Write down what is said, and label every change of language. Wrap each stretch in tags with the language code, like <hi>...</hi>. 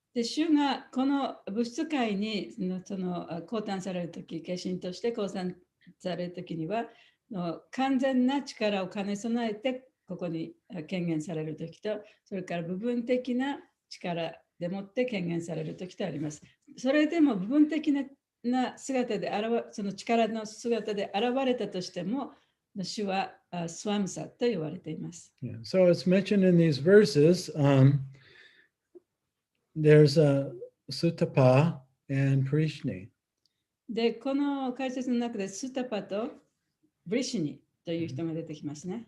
<ja>で、主がこの物質界に降誕されるとき、化身として降誕されるときには、完全な力を兼ね備えて、ここに権限されるときと、それから部分的な力でもって権限されるときとあります。それでも部分的な姿でその力の姿で現れたとしても、主はスワムサと言われています。</ja> <en>Yeah. So it's mentioned in these verses, there's a Sutapa and Prishni.</en> <ja>で、この解説の中でスタパとブリシニという人が出てきますね。</ja>